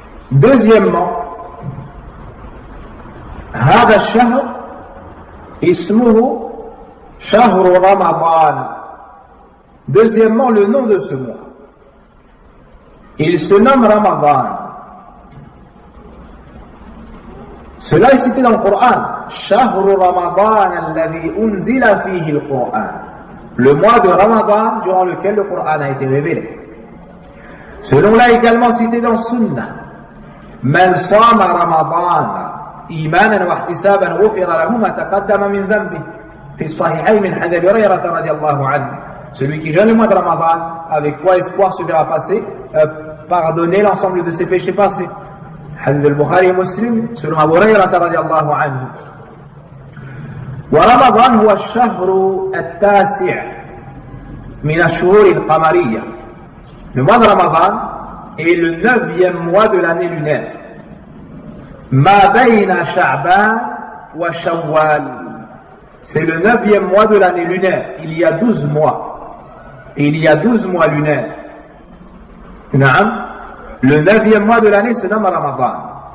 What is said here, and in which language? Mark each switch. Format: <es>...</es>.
<ar>Deuxièmement, هذا الشهر اسمه شهر رمضان.</ar> <fr>Deuxièmement, le nom de ce mois. Il se nomme Ramadan. Cela est cité dans le Coran.</fr> <ar>شهر رمضان الذي أنزل فيه القرآن.</ar> <fr>Le mois de Ramadan durant lequel le Coran a été révélé. Selon là également cité dans Sunnah.</fr> <ar>من صام رمضان إيمانا واحتسابا غفر له ما تقدم من ذنبه في الصحيحين من حديث أبي هريرة رضي الله عنه.</ar> <fr>Celui qui jeûne le mois de Ramadan avec foi et espoir se verra pardonner l'ensemble de ses péchés passés.</fr> <ar>حديث البخاري مسلم selon أبي هريرة رضي الله عنه. ورمضان هو الشهر التاسع من الشهور القمرية.</ar> <fr>Le mois de Ramadan est le neuvième mois de l'année lunaire.</fr> <ar>Ma bayna sha'ban wa shawwal.</ar> <fr>C'est le neuvième mois de l'année lunaire. Il y a 12 mois. Il y a 12 mois lunaires. Naam. Le neuvième mois de l'année se nomme Ramadan.</fr>